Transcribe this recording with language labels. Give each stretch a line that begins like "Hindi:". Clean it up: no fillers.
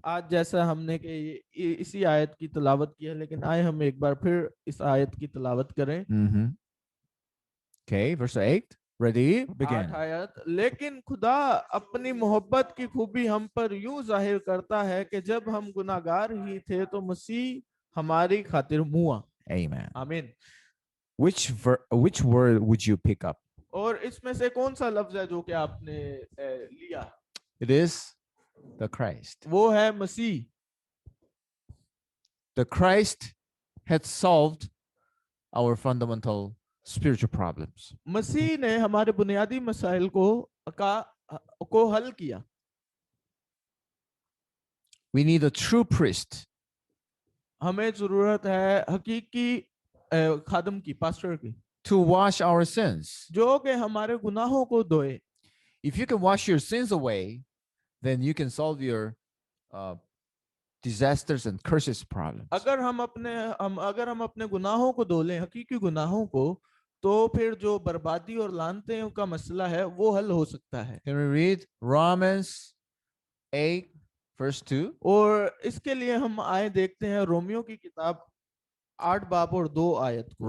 Hindi: आज जैसा हमने कि इसी आयत की तलावत की है, लेकिन आए हम एक बार फिर इस आयत की तलावत करें।
English: Okay, verse 8. Ready? 8 Begin.
Hindi: आयत। लेकिन खुदा अपनी मोहब्बत की खूबी हम पर यूं जाहिर करता है कि जब हम गुनाहगार ही थे तो मसीह हमारी खातिर मुआ।
English: Amen.
Hindi: आमीन।
English: Which word would you pick up?
Hindi: और इसमें से कौन सा लफ्ज है जो कि आपने लिया?
English: It is the Christ.
Hindi: वो है मसीह।
English: The Christ had solved our fundamental spiritual problems.
Hindi: मसीह ने हमारे बुनियादी मसाइल को हल किया।
English: We need a true priest.
Hindi: हमें जरूरत है हकीकी खादम की, पास्टर की,
English: to wash our sins.
Hindi: जो कि हमारे गुनाहों को धोए।
English: If you can wash your sins away, then you can solve your disasters and curses problems.
Hindi: अगर हम अपने गुनाहों को धो लें, हकीकी गुनाहों को, तो फिर जो बर्बादी और लानतें का मसला है वो हल हो सकता है।
English: Can we read Romans 8 verse 2?
Hindi: और इसके लिए हम आए देखते हैं रोमियो की किताब 8 बाब और 2 आयत को।